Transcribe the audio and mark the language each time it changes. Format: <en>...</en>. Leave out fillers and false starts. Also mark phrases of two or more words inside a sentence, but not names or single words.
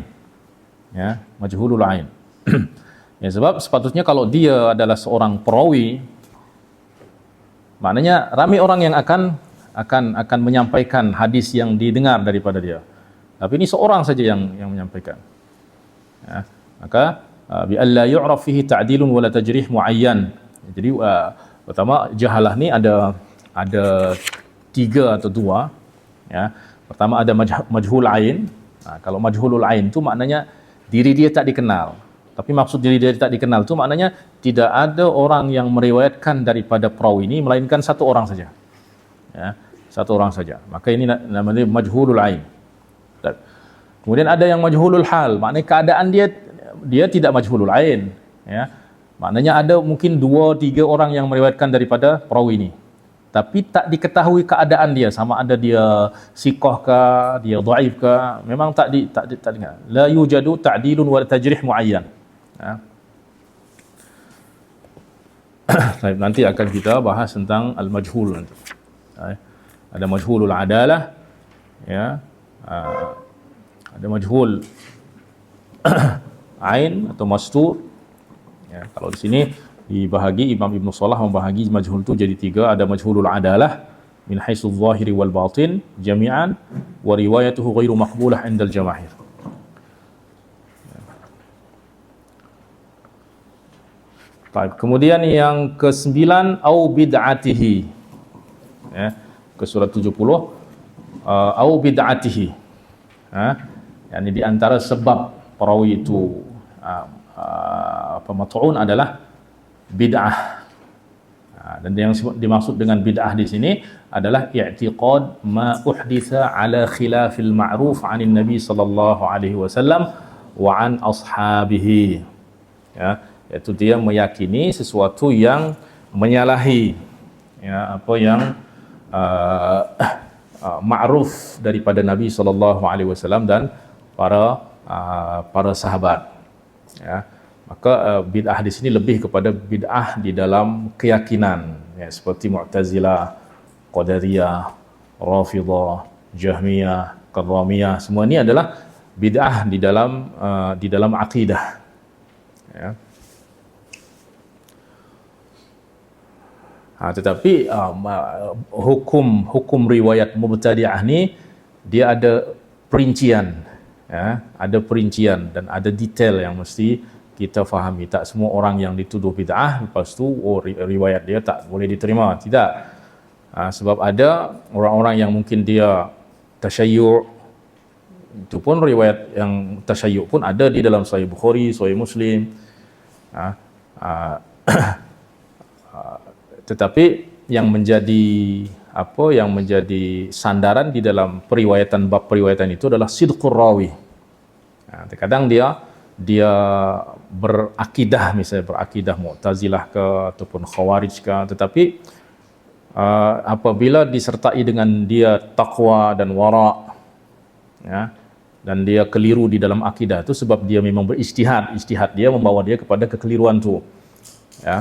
<ar>Ya, مجهول العين.</ar> <ms>Ya, sebab sepatutnya kalau dia adalah seorang perawi, maknanya ramai orang yang akan menyampaikan hadis yang didengar daripada dia. Tapi ini seorang saja yang menyampaikan.</ms> <ar>Ya, maka بأن لا يعرف فيه تعديل ولا تجريح معين.</ar> <ms>Jadi pertama jahalah ni ada 3 atau 2. Ya. Pertama ada</ms> <ar>مجهول عين.</ar> <ms>Kalau</ms> <ar>مجهول العين</ar> <ms>tu maknanya diri dia tak dikenal. Tapi maksud diri dia tak dikenal tu maknanya tidak ada orang yang meriwayatkan daripada perawi ini melainkan satu orang saja. Ya, satu orang saja. Maka ini namanya</ms> <ar>مجهول العين.</ar> <ms>Kemudian ada yang</ms> <ar>مجهول الحال,</ar> <ms>maknanya keadaan dia tidak</ms> <ar>مجهول العين.</ar> <ms>Ya. Maknanya ada mungkin 2-3 orang yang meriwayatkan daripada perawi ini. Tapi tak diketahui keadaan dia, sama ada dia siqah ke, dia dhaif ke, memang tak dengar.</ms> <ar>لا يوجد تعديل وتجريح معين.</ar> <ms>Ya. Nanti akan kita bahas tentang al-majhul nanti. Ada</ms> <ar>مجهول العدالة,</ar> <ms>ya. Ada</ms> <ar>مجهول عين</ar> <ms>atau mastur. Ya, kalau di sini dibahagi, Imam Ibn Salah membahagi majhul itu jadi 3.</ms> <ar>Ada مجهول العدالة من حيث الظاهر والباطن جميعا وروايته غير مقبولة عند الجماهير.</ar> <ms>Baik, kemudian yang ke-9</ms> <ar>أو بدعته.</ar> <ms>Ya, ke surat 70</ms> <ar>أو بدعته.</ar> <ms>Yani di antara sebab perawi itu mat'un adalah bid'ah. Dan yang dimaksud dengan bid'ah di sini adalah</ms> <ar>اعتقاد ما أحدث على خلاف المعروف عن النبي صلى الله عليه وسلم وعن أصحابه.</ar> <ms>Ya, yaitu dia meyakini sesuatu yang menyalahi, ya, apa yang ma'ruf daripada Nabi</ms> <ar>صلى الله عليه وسلم</ar> <ms>dan para sahabat. Ya. Maka bid'ah di sini lebih kepada bid'ah di dalam keyakinan, ya, seperti Mu'tazilah, Qadariyah, Rafidhah, Jahmiyah, Karramiyah. Semua ini adalah bid'ah di dalam akidah. Ya. Tetapi hukum riwayat mubtadi'ah ni dia ada perincian, ya, ada perincian dan ada detail yang mesti kita fahami. Tak semua orang yang dituduh bid'ah lepas tu riwayat dia tak boleh diterima, tidak. Sebab ada orang-orang yang mungkin dia tasyayyu', itu pun riwayat yang tasyayyu' pun ada di dalam Sahih Bukhari, Sahih Muslim. Tetapi yang menjadi sandaran di dalam bab periwayatan itu adalah</ms> <ar>صدق الراوي.</ar> <ms>Terkadang dia berakidah, misalnya berakidah Mu'tazilah ke ataupun Khawarij ke, tetapi apabila disertai dengan dia taqwa dan wara', ya, dan dia keliru di dalam akidah itu sebab dia memang beristihad dia membawa dia kepada kekeliruan itu, ya.</ms>